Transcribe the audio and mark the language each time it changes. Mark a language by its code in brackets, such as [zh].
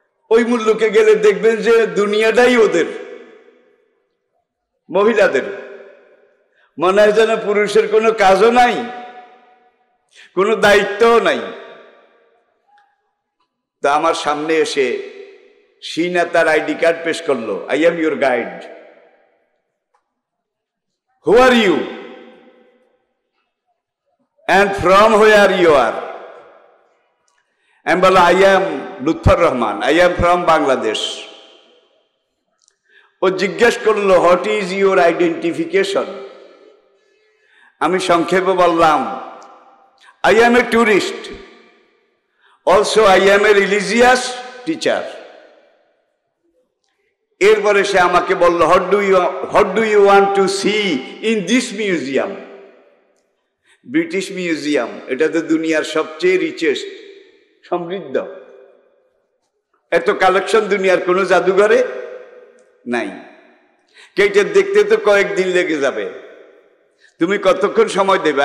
[bn] ওই মুল্লুকে গেলে দেখবেন যে দুনিয়াটাই ওদের, মহিলাদের। মনে হয় যেন পুরুষের কোনো কাজও নাই, কোনো দায়িত্বও নাই। তা আমার সামনে এসে শিনা তার আইডি কার্ড পেশ করলো। [en] I am your guide. Who are you and from where you are? [bn] আমি বললাম, [en] I am Lutfor Rahman, I am from Bangladesh. [bn] ও জিজ্ঞেস করলো, [en] what is your identification? [bn] আমি সংক্ষেপে বললাম, [en] I am a tourist, also I am a religious teacher. [bn] এরপরে সে আমাকে বলল, [en] what do you want to see in this museum? [bn] British museum, এটা তো দুনিয়ার সবচেয়ে রিচেস্ট, সমৃদ্ধ। এত কালেকশন দুনিয়ার কোনো জাদুঘরে নাই। কেটে দেখতে তো কয়েকদিন লেগে যাবে, তুমি কতক্ষণ সময় দেবে?